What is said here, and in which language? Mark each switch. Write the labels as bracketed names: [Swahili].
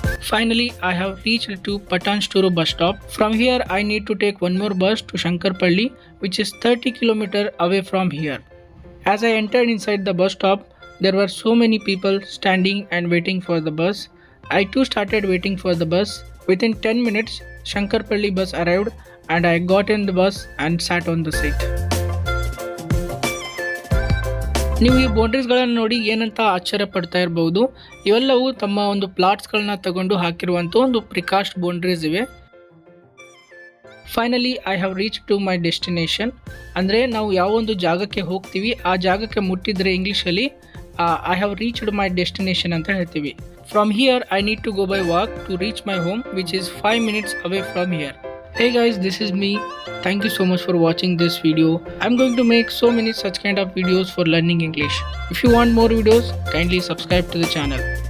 [English] Finally, I have reached to Patancheru bus stop. From here, I need to take one more bus to Shankarpalli, which is 30 km away from here. As I entered inside the bus stop, there were so many people standing and waiting for the bus. I too started waiting for the bus. Within 10 minutes, Shankarpalli bus arrived and I got in the bus and sat on the seat. [Kannada] ನೀವು ಈ ಬೌಂಡ್ರೀಸ್ಗಳನ್ನು ನೋಡಿ ಏನಂತ ಆಶ್ಚರ್ಯ ಪಡ್ತಾ ಇರಬಹುದು. ಇವೆಲ್ಲವೂ ತಮ್ಮ ಒಂದು ಪ್ಲಾಟ್ಸ್ಗಳನ್ನ ತಗೊಂಡು ಹಾಕಿರುವಂಥ ಒಂದು ಪ್ರಿಕಾಸ್ಟ್ ಬೌಂಡ್ರೀಸ್ ಇವೆ. [English] Finally I have reach to my destination. [Kannada] ಅಂದರೆ ನಾವು ಯಾವ ಒಂದು ಜಾಗಕ್ಕೆ ಹೋಗ್ತೀವಿ ಆ ಜಾಗಕ್ಕೆ ಮುಟ್ಟಿದ್ರೆ ಇಂಗ್ಲೀಷಲ್ಲಿ [English] I have reached my destination [Kannada] ಅಂತ ಹೇಳ್ತೀವಿ. [English] From here I need to go by walk to reach my home which is 5 minutes away from here. Hey guys, this is me. Thank you so much for watching this video. I'm going to make so many such kind of videos for learning English. If you want more videos, kindly subscribe to the channel.